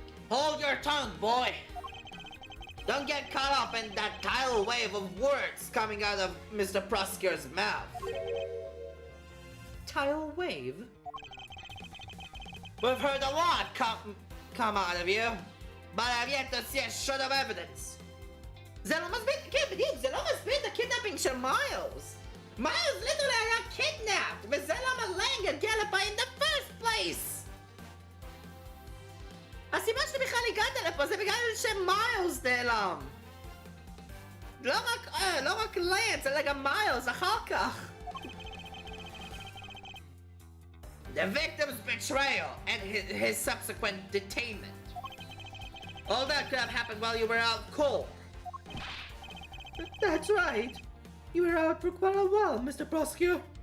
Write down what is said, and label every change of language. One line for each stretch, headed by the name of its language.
English: Hold your tongue, boy! Don't get caught up in that tidal wave of words coming out of Mr. Prosker's mouth. Tidal wave? We've heard a lot come out of you, but I've yet to see a shred of evidence.
Hebrew: זה לא מספיק, כן, בדיוק, זה לא מספיק הקidnapping של מיילס. מיילס literally היה kidnapped, וזה למה לנג הגיע לפה
English: in the first place.
Hebrew: הסיבה שבכלל הגעת לפה זה בגלל שמיילס נעלם. לא רק לנס, אלא גם מיילס אחר כך.
English: The victim's betrayal and his subsequent detainment. All that could have happened while you were out cold. That's right. You were out for quite a while, Mr. Prosecutor.